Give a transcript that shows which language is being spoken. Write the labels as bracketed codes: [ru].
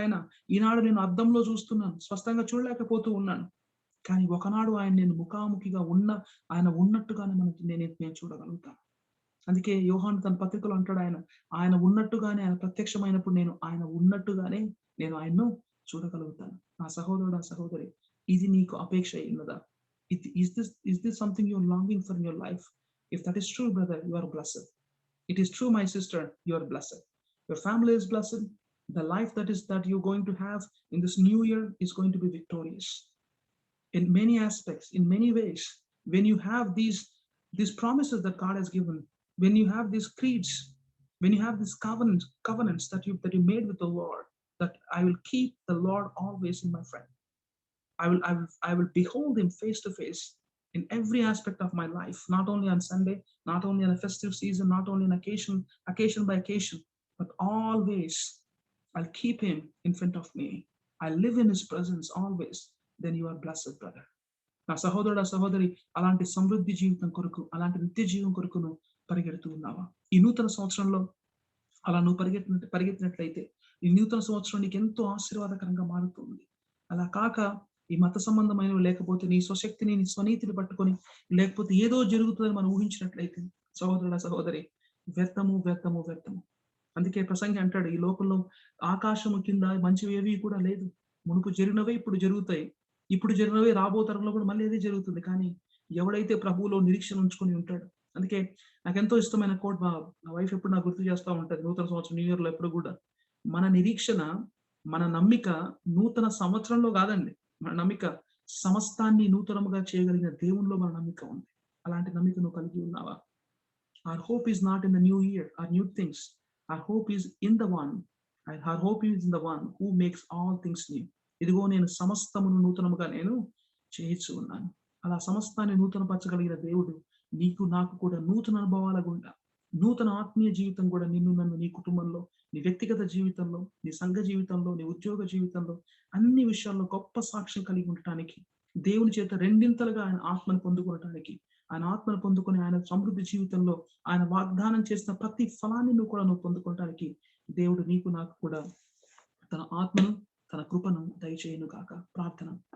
[te] ఆయన ఈనాడు నేను అద్దంలో చూస్తున్నాను, స్పష్టంగా చూడలేకపోతూ ఉన్నాను, కానీ ఒకనాడు ఆయన నేను ముఖాముఖిగా ఆయన ఉన్నట్టుగానే నేను చూడగలుగుతాను. అందుకే యోహాను తన పత్రికలో అంటాడు, ఆయన ఉన్నట్టుగానే, ఆయన ప్రత్యక్షమైనప్పుడు ఆయన ఉన్నట్టుగానే నేను ఆయన్ను చూడగలుగుతాను. నా సహోదరుడు, నా సహోదరి, ఇది నీకు అపేక్ష ఉన్నదా? [en] Is this something you're longing for in your life? If that is true, brother, you are blessed. It is true, my sister, you are blessed. Your family is blessed. The life that you're going to have in this new year is going to be victorious in many aspects, in many ways. When you have these promises that God has given, when you have these creeds, when you have these covenants that you made with the Lord, that I will keep the Lord always in my friend. I will behold him face to face in every aspect of my life, not only on Sunday, not only on a festive season, not only on occasion by occasion, but always I'll keep him in front of me. I live in his presence always. Then you are blessed, brother. [te] నా సహోదరుడు, సహోదరి, అలాంటి సమృద్ధి జీవితం కొరకు, అలాంటి నిత్య జీవం కొరకు నువ్వు పరిగెడుతూ ఉన్నావా? ఈ నూతన సంవత్సరంలో అలా నువ్వు పరిగెత్తినట్లయితే ఈ నూతన సంవత్సరం నీకు ఎంతో ఆశీర్వాదకరంగా మారుతుంది. అలా కాక ఈ మత సంబంధమైనవి, లేకపోతే నీ స్వశక్తిని, నీ స్వనీతిని పట్టుకొని, లేకపోతే ఏదో జరుగుతుందని మనం ఊహించినట్లయితే సహోదరుడ, సహోదరి, వ్యర్థము, వ్యర్థము, వ్యర్థము. అందుకే ప్రసంగి అంటాడు, ఈ లోకంలో ఆకాశము కింద మంచివి ఏవి కూడా లేదు. మునుపు జరిగినవే ఇప్పుడు జరుగుతాయి, ఇప్పుడు జరిగినవే రాబో తరంలో కూడా మళ్ళీ అదే జరుగుతుంది. కానీ ఎవడైతే ప్రభువులో నిరీక్షణ ఉంచుకొని ఉంటాడు. అందుకే నాకు ఎంతో ఇష్టమైన కోట్ నా వైఫ్ ఎప్పుడు నాకు గుర్తు చేస్తూ ఉంటుంది, నూతన సంవత్సరం న్యూ ఇయర్ లో ఎప్పుడు కూడా, మన నిరీక్షణ, మన నమ్మిక నూతన సంవత్సరంలో కాదండి. మన నమ్మిక సమస్తాన్ని నూతనముగా చేయగలిగిన దేవునిలో మన నమ్మిక ఉంది. అలాంటి నమ్మిక నువ్వు కలిగి ఉన్నావా? [en] Our hope is not in the new year or new things. Our hope is in the one. And our hope is in the one who makes all things new. [te] ఇదిగో నేను సమస్తమును నూతనముగా నేను చేయించు ఉన్నాను. అలా సమస్తాన్ని నూతనపరచగలిగిన దేవుడు నీకు నాకు కూడా నూతన అనుభవాల గుండా, నూతన ఆత్మీయ జీవితం కూడా నిన్ను, నన్ను, నీ కుటుంబంలో, నీ వ్యక్తిగత జీవితంలో, నీ సంఘ జీవితంలో, నీ ఉద్యోగ జీవితంలో, అన్ని విషయాల్లో గొప్ప సాక్ష్యం కలిగి ఉండటానికి, దేవుని చేత రెండింతలుగా ఆయన ఆత్మను పొందుకోవటానికి, ఆయన ఆత్మను పొందుకొని ఆయన సమృద్ధి జీవితంలో ఆయన వాగ్దానం చేసిన ప్రతి ఫలాన్ని నువ్వు పొందుకోవటానికి దేవుడు నీకు నాకు కూడా తన ఆత్మను, తన కృపను దయచేయును గాక. ప్రార్థన.